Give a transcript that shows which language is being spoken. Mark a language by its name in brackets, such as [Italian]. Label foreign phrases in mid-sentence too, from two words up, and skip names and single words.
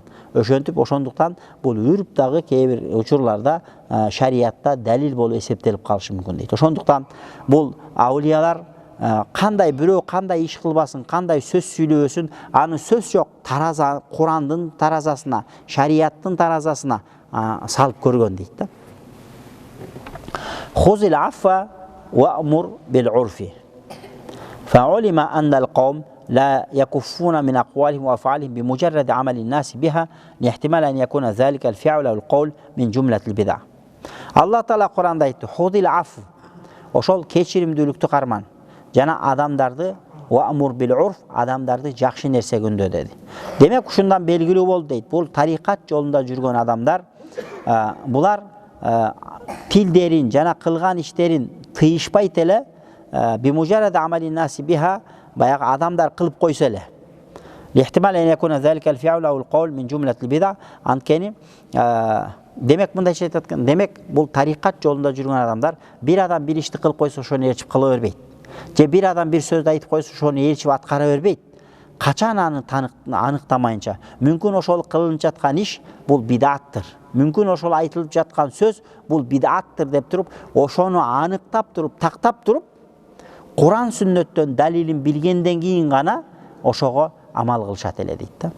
[Kyrgyz] Ошентип ошондуктан бул үрп дагы кээ бир учурларда шариятта далил болуп эсептелип калышы мүмкүн дейт. Ошондуктан бул аулиялар кандай бирөө кандай иш кылбасын, кандай сөз сүйлөбөсүн, аны сөз жок тараза, Курандын таразасына, шарияттын таразасына салып көргөн дейт да. [Arabic] خذ العفو وأمر بالعرف. فعلم أن القوم لا يكفون من أقوالهم وأفعالهم بمجرد عمل الناس بها لاحتمال أن يكون ذلك الفعل أو القول من جملة البدع. الله تعالى [Kyrgyz] Куранда айтты: [Arabic] "خذ العفو", [Kyrgyz] ошол кечиримдүүлүктү карман. Жана адамдарды [Arabic] وأمر بالعرف, [Kyrgyz] адамдарды жакшы нерсе күндө деди. Демек ушундан белгилүү болду дейт. Бул тарикат жолунда жүргөн адамдар, булар тилдерин жана кылган иштерин тыйышпайт эле, [Arabic] بمجرد عمل الناس بها, [Kyrgyz] баягы адамдар кылып койсо эле. [Arabic] لاحتمال أن يكون ذلك الفعل أو القول من جملة البدع. [Kyrgyz] Анткени демек мындайча айтат экен, демек бул тарикат жолунда жүргөн адамдар, бир адам бир ишти кылып койсо ошону ээрчип кыла бербейт. Же бир адам бир сөздү айтып койсо ошону ээрчип аткара бербейт. Качан аны аныктамайынча, мүмкүн ошол кылынып жаткан иш бул бидаттыр, мүмкүн ошол айтылып жаткан сөз бул бидаттыр деп туруп, ошону аныктап туруп, тактап туруп, Куран сүннөттөн далилин билгенден кийин гана ошого амал кылышат эле дейт да.